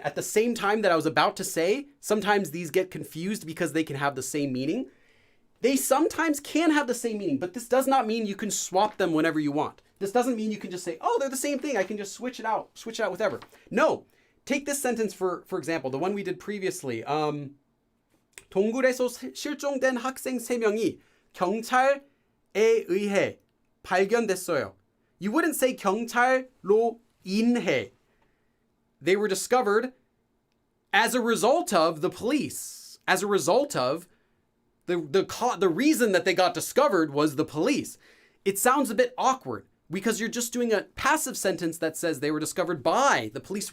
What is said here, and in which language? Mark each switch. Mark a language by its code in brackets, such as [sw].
[en] At the same time that I was about to say, sometimes these get confused because they can have the same meaning. They sometimes can have the same meaning, but this does not mean you can swap them whenever you want. This doesn't mean you can just say, oh, they're the same thing. I can just switch it out with whatever. No, take this sentence for example, the one we did previously. [ko] 동굴에서 실종된 학생 3명이 경찰에 의해 발견됐어요. [en] You wouldn't say [ko] 경찰로 인해. [en] They were discovered as a result of the police. As a result of the reason that they got discovered was the police. It sounds a bit awkward because you're just doing a passive sentence that says they were discovered by the police.